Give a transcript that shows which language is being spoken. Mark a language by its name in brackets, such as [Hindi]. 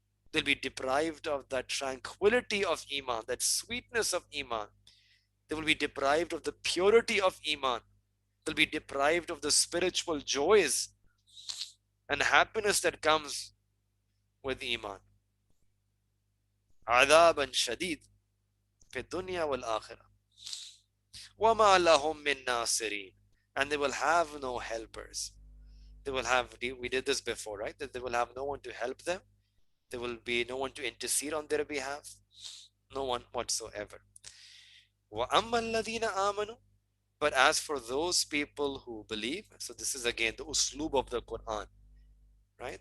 [English] They'll be deprived of that tranquility of iman, that sweetness of iman. They will be deprived of the purity of iman. They'll be deprived of the spiritual joys and happiness that comes with iman. [Arabic] عذابا شديد في الدنيا والآخرة وما لهم من ناصرين, [English] and they will have no helpers. They will have, we did this before, right? That they will have no one to help them. There will be no one to intercede on their behalf. No one whatsoever. [Arabic] وَأَمَّا الَّذِينَ آمَنُوا, [English] but as for those people who believe, so this is again the uslub of the Quran, right?